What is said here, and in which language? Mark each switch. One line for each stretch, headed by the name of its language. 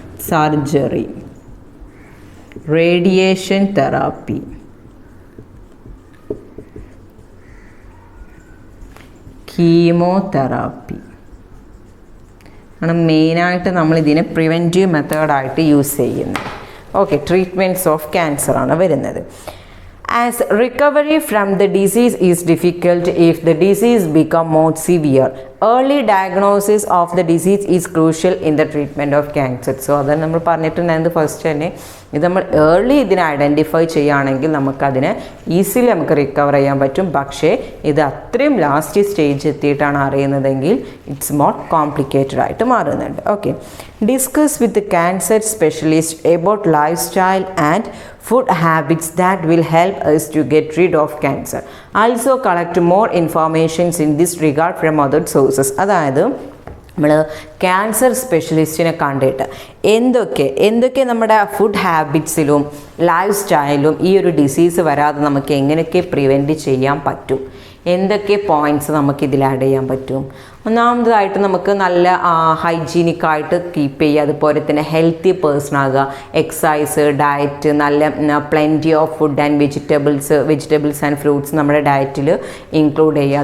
Malayalam: Surgery, radiation therapy, chemotherapy ആണ് മെയിനായിട്ട് നമ്മൾ ഇതിനെ പ്രിവെൻറ്റീവ് മെത്തേഡായിട്ട് യൂസ് ചെയ്യുന്നത്.
English: okay, treatments of cancer
Malayalam: ആണ് വരുന്നത്.
English: As recovery from the disease is difficult if the disease become more severe, early diagnosis of the disease is crucial in the treatment of cancer.
Malayalam: So അത് നമ്മൾ പറഞ്ഞിട്ടുണ്ടായിരുന്നു first തന്നെ. ഇത് നമ്മൾ early ഇതിനെ identify ചെയ്യുകയാണെങ്കിൽ നമുക്കതിനെ ഈസിലി നമുക്ക് റിക്കവർ ചെയ്യാൻ പറ്റും. പക്ഷേ ഇത് അത്രയും last stage എത്തിയിട്ടാണ് അറിയുന്നതെങ്കിൽ
English: it's more complicated
Malayalam: ആയിട്ട് മാറുന്നുണ്ട്.
English: Okay, discuss with cancer specialist about lifestyle and food habits that will help us to get rid of cancer. Also collect more informations in this regard from other sources.
Malayalam: അതായത് നമ്മൾ cancer സ്പെഷ്യലിസ്റ്റിനെ കണ്ടിട്ട് എന്തൊക്കെ നമ്മുടെ food ഹാബിറ്റ്സിലും life സ്റ്റൈലും ഈ ഒരു disease വരാതെ നമുക്ക് എങ്ങനെയൊക്കെ പ്രിവെൻറ്റ് ചെയ്യാൻ പറ്റും, എന്തൊക്കെ പോയിൻറ്റ്സ് നമുക്കിതിൽ ആഡ് ചെയ്യാൻ പറ്റും. ഒന്നാമതായിട്ട് നമുക്ക് നല്ല ഹൈജീനിക്കായിട്ട് കീപ്പ് ചെയ്യുക, അതുപോലെ തന്നെ ഹെൽത്തി പേഴ്സൺ ആകുക, എക്സസൈസ്, ഡയറ്റ്, നല്ല
English: plenty of food and vegetables and fruits
Malayalam: നമ്മുടെ ഡയറ്റിൽ ഇൻക്ലൂഡ് ചെയ്യുക.